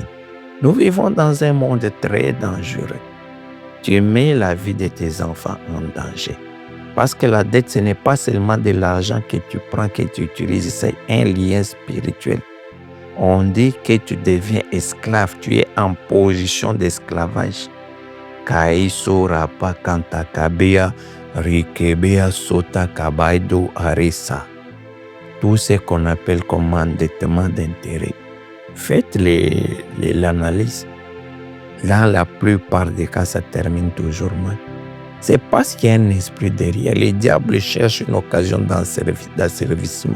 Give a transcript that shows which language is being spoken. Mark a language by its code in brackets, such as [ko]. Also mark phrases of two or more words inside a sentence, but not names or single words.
[fr] Nous vivons dans un monde très dangereux. Tu mets la vie de tes enfants en danger. Parce que la dette, ce n'est pas seulement de l'argent que tu prends, que tu utilises, c'est un lien spirituel. On dit que tu deviens esclave, tu es en position d'esclavage. Kaiso rapa kantakabea rikebea sota kabaido arisa. Tout ce qu'on appelle comme endettement d'intérêt. Faites l'analyse. Dans la plupart des cas, ça termine toujours mal. C'est parce qu'il y a un esprit derrière. Le diable cherche une occasion d'asservissement.